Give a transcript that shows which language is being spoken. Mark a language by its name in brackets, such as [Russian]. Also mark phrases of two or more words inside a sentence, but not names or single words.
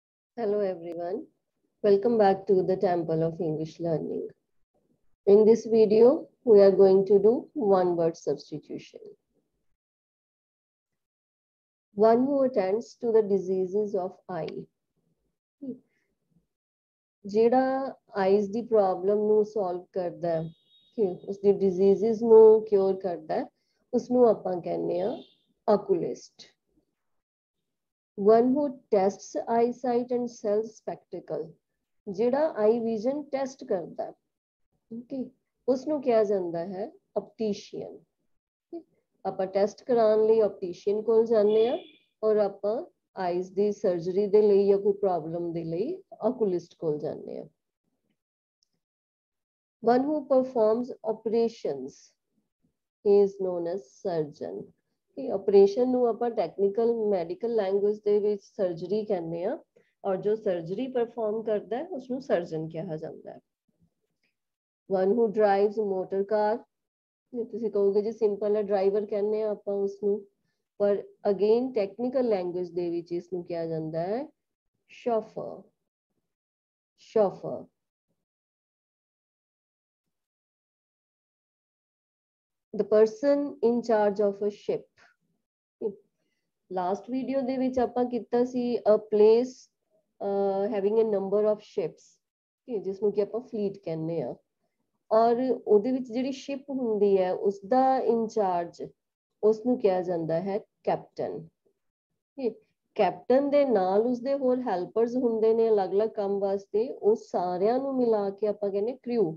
[English] Hello everyone, welcome back to the Temple of English Learning. In this video, we are going to do one word substitution. One who attends to the diseases of eye. [Punjabi] ਜਿਹੜਾ ਆਈਜ਼ ਦੀ ਪ੍ਰੋਬਲਮ ਨੂੰ ਸੋਲਵ ਕਰਦਾ ਹੈ ਕਿ ਉਸ ਦੀ ਡਿਜ਼ੀਜ਼ਸ ਨੂੰ ਕਿਉਰ ਕਰਦਾ ਹੈ ਉਸ ਨੂੰ ਆਪਾਂ ਕਹਿੰਦੇ ਆ oculist. [English] One who tests eyesight and sells spectacle. [Punjabi] ਜਿਹੜਾ [English] eye vision test [Punjabi] ਕਰਦਾ ਹੈ ਓਕੇ ਉਸ ਨੂੰ ਕਿਹਾ ਜਾਂਦਾ ਹੈ ਆਪਟੀਸ਼ੀਅਨ. ਆਪਾਂ ਟੈਸਟ ਕਰਾਉਣ ਲਈ ਆਪਟੀਸ਼ੀਅਨ ਕੋਲ ਜਾਂਦੇ ਆ ਔਰ ਆਪਾਂ ਆਈਜ਼ ਦੀ ਸਰਜਰੀ ਦੇ ਲਈ ਜਾਂ ਕੋਈ ਪ੍ਰੋਬਲਮ ਦੇ ਲਈ oculist ਕੋਲ ਜਾਂਦੇ ਆ. [English] One who performs operations is known as surgeon. [Punjabi] ਕਿ ਆਪਰੇਸ਼ਨ ਨੂੰ ਆਪਾਂ [English] technical medical language [Punjabi] ਦੇ ਵਿੱਚ ਸਰਜਰੀ ਕਹਿੰਦੇ ਆ ਔਰ ਜੋ [English] surgery perform [Punjabi] ਕਰਦਾ ਹੈ ਉਸ ਨੂੰ ਸਰਜਨ ਕਿਹਾ ਜਾਂਦਾ ਹੈ. [English] One who drives a motor car. [Punjabi] ਤੁਸੀਂ ਕਹੋਗੇ ਜੀ ਸਿੰਪਲ ਹੈ ਡਰਾਈਵਰ ਕਹਿੰਦੇ ਆ ਆਪਾਂ ਉਸ ਨੂੰ, ਪਰ [English] again technical language [Punjabi] ਦੇ ਵਿੱਚ ਇਸ ਨੂੰ ਕਿਹਾ ਜਾਂਦਾ ਹੈ chauffeur. chauffeur. [English] The person in charge of a ship. last video [Punjabi] ਦੇ ਵਿੱਚ ਆਪਾਂ ਕੀਤਾ ਸੀ [English] a place having a number of ships [Punjabi] ਜਿਸ ਨੂੰ ਕਿ ਆਪਾਂ ਫਲੀਟ ਕਹਿੰਦੇ ਆ ਔਰ ਉਹਦੇ ਵਿੱਚ ਜਿਹੜੀ ਸ਼ਿਪ ਹੁੰਦੀ ਹੈ ਉਸ ਦਾ ਇੰਚਾਰਜ ਉਸ ਨੂੰ ਕਿਹਾ ਜਾਂਦਾ ਹੈ ਕੈਪਟਨ. ਕੈਪਟਨ ਦੇ ਨਾਲ ਉਸਦੇ ਹੋਰ ਹੈਲਪਰਸ ਹੁੰਦੇ ਨੇ ਅਲੱਗ-ਅਲੱਗ ਕੰਮ ਵਾਸਤੇ, ਉਹ ਸਾਰਿਆਂ ਨੂੰ ਮਿਲਾ ਕੇ ਆਪਾਂ ਕਹਿੰਦੇ ਕ੍ਰਿਊ.